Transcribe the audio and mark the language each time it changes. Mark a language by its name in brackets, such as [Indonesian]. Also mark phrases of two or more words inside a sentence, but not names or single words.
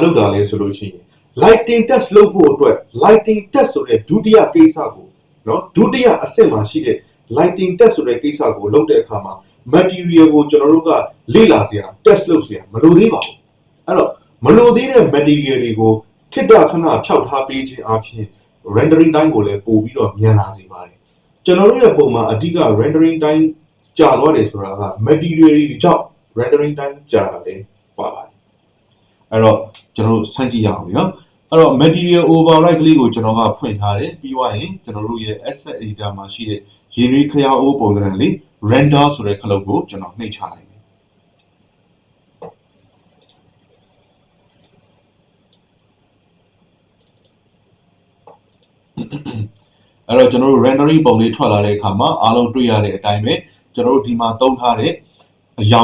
[Burmese] လုပ်တာလဲဆိုလို့ရှိရင် [English] lighting test [Burmese] လုပ်ဖို့အတွက် [English] lighting test [Burmese] ဆိုတဲ့ဒုတိယကိစ္စကိုเนาะဒုတိယအဆင့်မှာရှိတဲ့ [English] lighting test [Burmese] ဆိုတဲ့ကိစ္စကိုလုပ်တဲ့အခါမှာ material ကိုကျွန် တော်တို့ကလေ့လာစရာ test လုပ်စရာမလိုသေးပါဘူးအဲ့တော့မလိုသေးတဲ့ material တွေကိုခေတ္တခဏဖြောက်ထားပေးခြင်းအ ပြင် [English] rendering time [Burmese] ကိုလည်းပို့ပြီးတော့မြန်လာစေပါတယ်ကျွန်တော်တို့ရဲ့ပုံမှာအဓိက [English] rendering time [Burmese] ကြာသွားတယ်ဆိုတာက material တွေကြောင့် [English] rendering time [Burmese] ကြာတာလည်းပါပါတယ်အဲ့တော့ကျွန်တော်တို့စမ်းကြည့်ရအောင်ပြီနော်အဲ့တော့ [English] material override [Burmese] ကလေးကိုကျွန်တော်ကဖွင့်ထားတယ်ပြီးသွားရင်ကျွန်တော်တို့ရဲ့ [English] asset editor [Burmese] မှာရှိတဲ့ရေနွေးခရားအိုးပုံစံလေး render ဆိုတဲ့ခလုတ်ကိုကျွန်တော်နှိပ်ချလိုက်မယ် အဲ့တော့ကျွန်တော်တို့ rendering ပုံလေးထွက်လာတဲ့အခါမှာအားလုံးတွေ့ရတဲ့အတိုင်းပဲကျွန်တော်တို့ဒီမှာသုံးထားတဲ့အရော